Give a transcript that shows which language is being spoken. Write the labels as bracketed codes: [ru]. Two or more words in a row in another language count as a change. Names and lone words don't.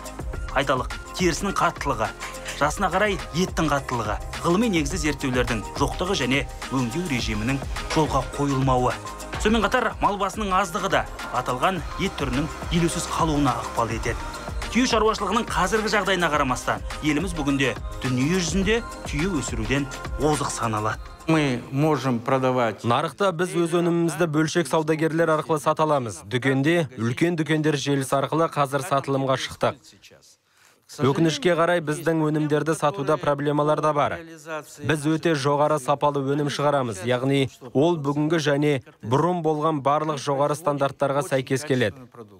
[kk] Айталық, терісінің қаттылығы, жасына қарай еттің қаттылығы, ғылыми негізді зерттеулердің жоқтығы және өңдеу режимінің жолға қойылмауы. Сонымен қатар мал басының аздығы да аталған ет түрінің елеусіз қалуына ықпал етеді. Түйе шаруашылығының қазіргі жағдайына қарамастан, еліміз бүгінде дүние жүзінде түйе өсіруден озық саналады. [ru] Мы можем продавать... [kk] Нарықта біз өз өнімімізді бөлшек саудагерлер арқылы сата аламыз. Дүкенде, үлкен дүкендер желісі арқылы қазір сатылымға шықтық. Өкінішке қарай біздің өнімдерді сатуда проблемалар да бар. Біз өте жоғары сапалы өнім шығарамыз, яғни ол бүгінгі және бұрын болған барлық жоғары стандарттарға сәйкес келеді.